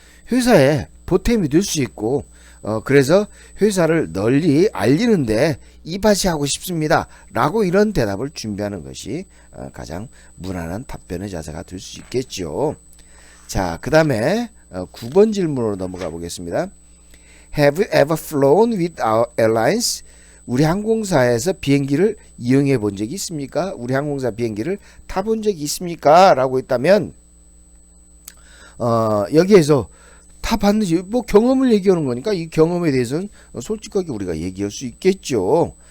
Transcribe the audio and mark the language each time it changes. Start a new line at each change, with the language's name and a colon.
Korean: 회사에 보탬이 될 수 있고 그래서 회사를 널리 알리는데 이바지하고 싶습니다 라고 이런 대답을 준비하는 것이 가장 무난한 답변의 자세가 될 수 있겠죠. 자, 그 다음에 9번 질문으로 넘어가 보겠습니다.
English: Have you ever flown with our airlines?
Korean: 우리 항공사에서 비행기를 이용해 본 적이 있습니까? 우리 항공사 비행기를 타본 적이 있습니까? 라고 했다면 여기에서 타봤는지 뭐 경험을 얘기하는 거니까 이 경험에 대해서는 솔직하게 우리가 얘기할 수 있겠죠.